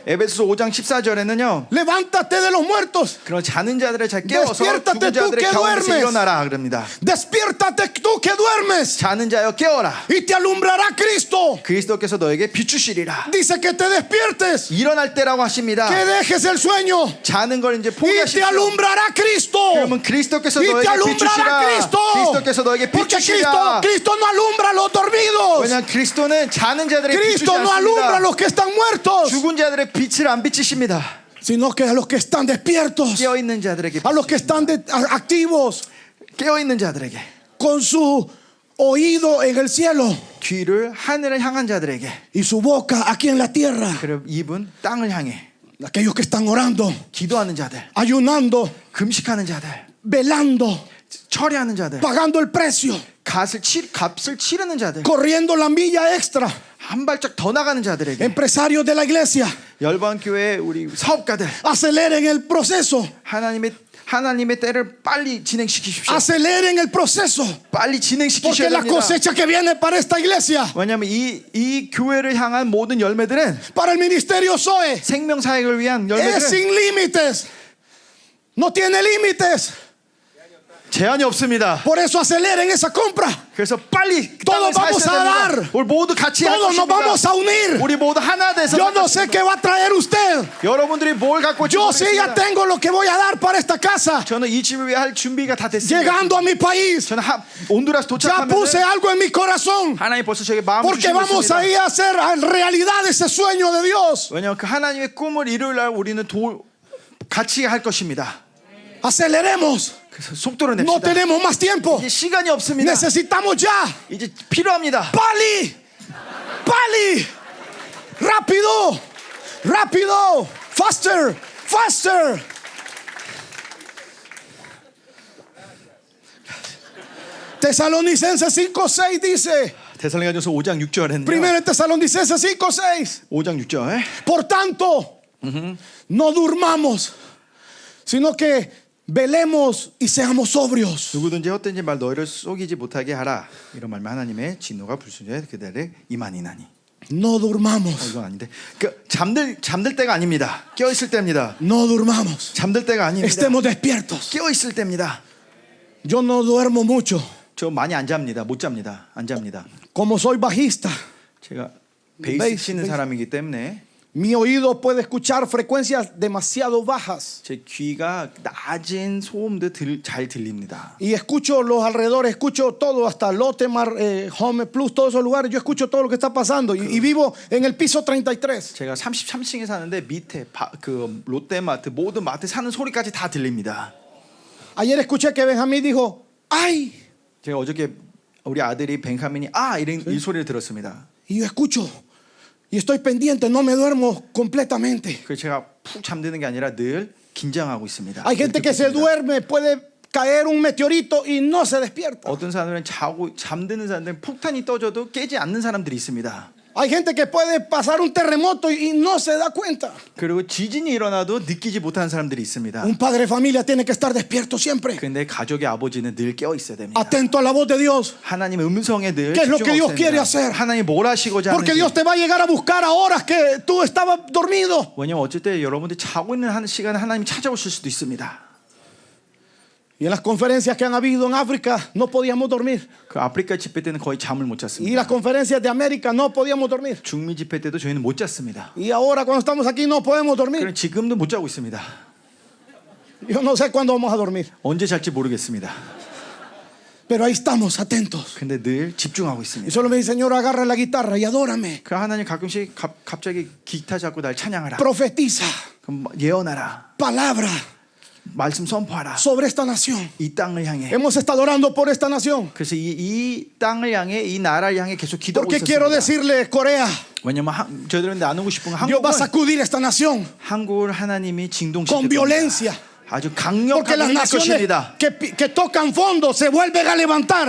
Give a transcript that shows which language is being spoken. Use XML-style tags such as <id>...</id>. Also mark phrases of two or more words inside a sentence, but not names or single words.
<ko>에베소서 5장 14절에는요.</ko> <es>levántate de los muertos.</es> <ko>그런 자는 자들을 잘 깨워서</ko> <es>Despiértate</es> <ko>죽은</ko> <es>tú</es> <ko>자들의</ko> <es>que</es> <ko>가운데서</ko> <es>duermes.</es> <ko>일어나라 그럽니다.</ko> <es>Despiértate tú que duermes</es> <ko>자는 자여 깨어라.</ko> <es>y te alumbrará Cristo.</es> <ko>그리스도께서 너에게 비추시리라.</ko> <es>Dice que te despiertes,</es> <ko>일어날 때라고 하십니다.</ko> <es>que dejes el sueño</es> <ko>자는 걸 이제</ko> <es>y te</es> <ko>포기하십시오.</ko> <es>alumbrará Cristo.</es> <ko>그러면 그리스도께서</ko> <es>Y te</es> <ko>너에게</ko> <es>alumbrará</es> <ko>비추시라.</ko> <es>Cristo.</es> <ko>그리스도께서 너에게</ko> <es>Porque</es> <ko>비추시라.</ko> <es>Cristo no alumbra a los dormidos.</es> <ko>왜냐하면 그리스도는 자는 자들의 빛이</ko> <es>Cristo no alumbra a</es> <ko>않습니다.</ko> <es>los que están muertos,</es> <ko>죽은 자들의 빛을 안 비치십니다.</ko> <es>sino que a los que están despiertos,</es> <ko>깨어 있는 자들에게</ko> <es>a los que están activos,</es> <ko>깨어 있는 자들에게</ko> <es>con su oído en el cielo</es> <ko>귀를 하늘을 향한 자들에게</ko> <es>y su boca aquí en la tierra.</es> <ko>그리고 입은 땅을 향해</ko> <es>Aquellos que están orando,</es> <ko>기도하는 자들,</ko> <es>ayunando,</es> <ko>금식하는 자들,</ko> <es>velando,</es> <ko>철회하는 자들,</ko> <es>pagando el precio,</es> <ko>값을 치르는 자들,</ko> <es>corriendo la milla extra.</es> <ko>한 발짝 더 나가는 자들에게</ko> <es>Empresarios de la iglesia,</es> <ko>열방교회 우리 사업가들</ko> <es>aceleren el proceso,</es> <ko>하나님의 때를 빨리 진행시키십시오.</ko> <es>aceleren el proceso,</es> <ko>빨리</ko> <es>porque</es> <ko>진행시키셔야</ko> <es>la</es> <ko>됩니다.</ko> <es>cosecha que viene para esta iglesia,</es> <ko>왜냐하면 이 교회를 향한 모든 열매들은</ko> <es>para el ministerio Zoe,</es> <ko>생명사역을 위한</ko> <es>es</es> <ko>열매들은</ko> <es>sin límites, no tiene límites.</es> <ko>제한이 없습니다.</ko> <es>Por eso aceleren esa compra.</es> <ko>그래서 빨리</ko> <es>Todos</es> <ko>땅을</ko> <es>vamos</es> <ko>사셔야</ko> <es>a</es> <ko>됩니다.</ko> <es>dar.</es> <ko>우리 모두 같이 할</ko> <es>Todos nos</es> <ko>것입니다.</ko> <es>vamos a unir.</es> <ko>우리 모두 하나 돼서</ko> <es>Yo no sé qué va a traer usted.</es> <ko>여러분들이 뭘 갖고 올지</ko> <es>Yo sí ya</es> <ko>모르겠습니다.</ko> <es>tengo lo que voy a dar para esta casa.</es> <ko>저는 이 집을 위해 할 준비가 다 됐습니다.</ko> <es>Llegando a mi país,</es> <ko>저는 온두라스</ko> <es>ya puse</es> <ko>도착하면</ko> <es>algo en mi corazón.</es> <ko>하나님 벌써 저에게 마음을</ko> <es>Porque</es> <ko>주시고</ko> <es>vamos a</es> <ko>있습니다.</ko> <es>ir a hacer realidad ese sueño de Dios.</es> <ko>왜냐하면 그 하나님의 꿈을 이룰 날 우리는 같이 할 것입니다.</ko> <es>Aceleremos.</es> <ko>그래서 속도를</ko> <es>No</es> <ko>냅시다.</ko> <es>tenemos más tiempo.</es> <ko>이제 시간이 없습니다.</ko> <es>Necesitamos ya.</es> <ko>이제 필요합니다. 빨리. 빨리. Rápido.</ko> <es>Rápido.</es> <en>Faster. Faster.</en> <es>Tesalonicenses 5:6 dice.</es> <ko>데살로니가전서 5장 6절에는요.</ko> <es>Primero Tesalonicenses 5:6.</es> <ko>5장 6절.</ko> <es>Por tanto, no durmamos, sino que velemos y seamos sobrios.</es> <ko>누구든지 헛된 말 너희를 속이지 못하게 하라. 이런 말만 하나님의 진노가 불순종에 그들을 임하니나니.</ko> <es>No durmamos.</es> <ko>이건 아닌데. 그 잠들 때가 아닙니다. 깨어 있을 때입니다.</ko> <es>No durmamos.</es> <ko>잠들 때가 아닙니다.</ko> <es>Estemos despiertos.</es> <ko>깨어 있을 때입니다.</ko> <es>Yo no duermo mucho.</es> <ko>저 많이 안 잡니다. 못 잡니다. 안 잡니다.</ko> <es>Como soy bajista,</es> <ko>제가 베이스 베이스, 치는 베이스. 사람이기 때문에</ko> <es>mi oído puede escuchar frecuencias demasiado bajas.</es> <ko>제 귀가 낮은 소음도 잘 들립니다.</ko> <es>Y escucho los alrededores, escucho todo, hasta Lotemar, Home Plus, todos esos lugares. Yo escucho todo lo que está pasando. Y vivo en el piso 33.</es> <ko>제가 33층에 사는데 밑에 그 롯데마트 모든 마트 사는 소리까지 다 들립니다.</ko> <es>Ayer escuché que Benjamín dijo, ¡ay!</es> <ko>제가 어저께 우리 아들이 벤카민이 이런 이 소리를 들었습니다.</ko> <es>Y yo escucho y estoy pendiente, no me duermo completamente.</es> <ko>그래서 제가 푹 잠드는 게 아니라 늘 긴장하고 있습니다.</ko> <es>Hay gente que se duerme, puede caer un meteorito y no se despierta.</es> <ko>어떤 사람들은 잠드는 사람들은 폭탄이 떠져도 깨지 않는 사람들이 있습니다.</ko> <es>Hay gente que puede pasar un terremoto y no se da cuenta.</es> <ko>그리고 지진이 일어나도 느끼지 못하는 사람들이 있습니다.</ko> <es>Un padre de familia tiene que estar despierto siempre,</es> <ko>근데 가족의 아버지는 늘 깨어 있어야 됩니다.</ko> <es>atento a la voz de Dios.</es> <ko>하나님의 음성에 늘</ko> <es>¿Qué es lo que Dios</es> <ko>집중하고</ko> <es>quiere</es> <ko>있어야</ko> <es>hacer?</es> <ko>됩니다. 하나님 뭘 하시고자</ko> <es>Porque</es> <ko>하는지.</ko> <es>Dios te va a llegar a buscar a horas que tú estabas dormido.</es> <ko>왜냐면 어쩔 때 여러분들 자고 있는 시간에 하나님 찾아오실 수도 있습니다.</ko> <es>Y en las conferencias que han habido en África no podíamos dormir.</es> <ko>그 아프리카 집회 때는 거의 잠을 못</ko> <es>Y</es> <ko>잤습니다.</ko> <es>las conferencias de América no podíamos dormir.</es> <ko>중미 집회 때도 저희는 못 잤습니다.</ko> <es>Y ahora cuando estamos aquí no podemos dormir.</es> <ko>그럼 지금도 못 자고 있습니다.</ko> <es>Yo no sé cuándo vamos a dormir.</es> <ko>언제 잘지 모르겠습니다.</ko> <es>Pero ahí estamos atentos.</es> <ko>근데 늘 집중하고</ko> <es>Y</es> <ko>있습니다.</ko> <es>solo me dice, Señor, agarra la guitarra y adórame.</es> <ko>그 하나님 가끔씩 갑자기 기타 잡고 날 찬양하라.</ko> <es>Profetiza</es> <ko>그럼 예언하라.</ko> <es>palabra</es> <ko>말씀 선포하라.</ko> <es>sobre esta nación.</es> <ko>이 땅을 향해.</ko> <es>Hemos estado orando por esta nación.</es> <ko>그래서 이 땅을 향해 이 나라를 향해 계속 기도하고</ko> <es>Porque quiero</es> <ko>있었습니다.</ko> <es>decirle, Corea,</es> <ko>왜냐면 저희들은 나누고 싶은 건</ko> <es>Dios va a</es> <ko>한국은</ko> <es>sacudir esta nación</es> <ko>한국을 하나님이</ko> <es>con</es> <ko>진동시킬</ko> <es>violencia.</es> <ko>겁니다. 아주</ko> <es>Porque</es> <ko>강력하게</ko> <es>las</es> <ko>할</ko> <es>naciones</es> <ko>것입니다.</ko> <es>que tocan fondo se vuelven a levantar.</es>